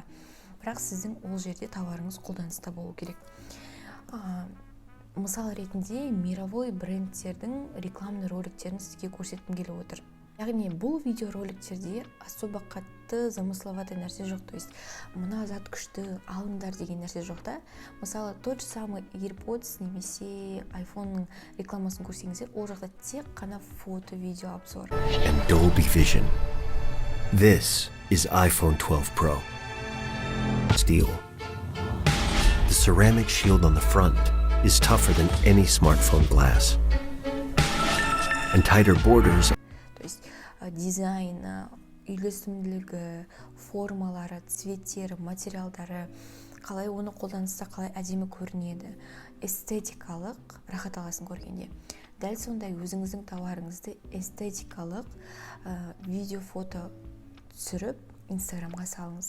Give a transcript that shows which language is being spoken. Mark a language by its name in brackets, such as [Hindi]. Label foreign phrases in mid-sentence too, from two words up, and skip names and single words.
[Kazakh] Бірақ сіздің ол жерде товарыңыз қолданыста болу керек. Мысал ретінде мировой брендтердің рекламный роликтерін сізге көрсеткім келіп отыр. Яғни бұл видеороликтерде особо қатты замысловатый нәрсе жоқ, [Russian] то есть [Kazakh] мына зат күшті алыңдар деген нәрсе жоқ та. Мысалы, [Russian] тот же самый [Kazakh] AirPods немесе iPhone-ның рекламасын көрсеңіздер, ол жақта тек қана фото-видео обзор. [English] And Dolby Vision. This is iPhone 12 Pro. Steel. The ceramic shield on the front is tougher than any smartphone glass. And tighter borders. [Russian] То есть [Kazakh] дизайны, үйлесімділігі, формалары, цветтері, материалдары, қалай оны қолданыста қалай әдемі көрінеді, эстетикалық рахат аласын көргенде. Дәл сондай өзіңіздің товарыңызды эстетикалық видео, фото түсіріп Инстаграмға салыңыз.